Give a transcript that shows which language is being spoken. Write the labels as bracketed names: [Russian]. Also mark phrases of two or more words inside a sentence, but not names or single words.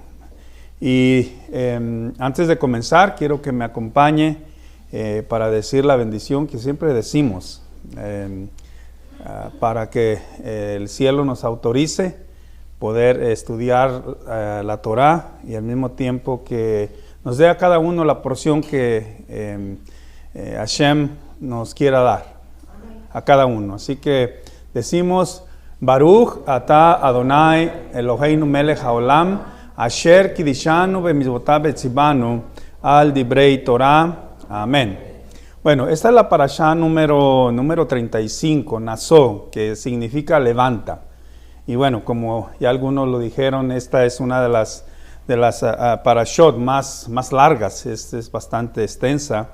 [Spanish] Y antes de comenzar, quiero que me acompañe para decir la bendición que siempre decimos, para que el cielo nos autorice poder estudiar la Torá y al mismo tiempo que nos dé a cada uno la porción que Hashem nos quiera dar, a cada uno. Así que decimos, [Hebrew] ברוך אתה אדוני אלוהינו מלך העולם, אשר קדשנו במצוותיו וצוונו על דברי תורה. [Spanish] Amén. Bueno, esta es la parashá número 35, Nasó, que significa levanta. Y bueno, como ya algunos lo dijeron, esta es una de las parashot más largas, es bastante extensa.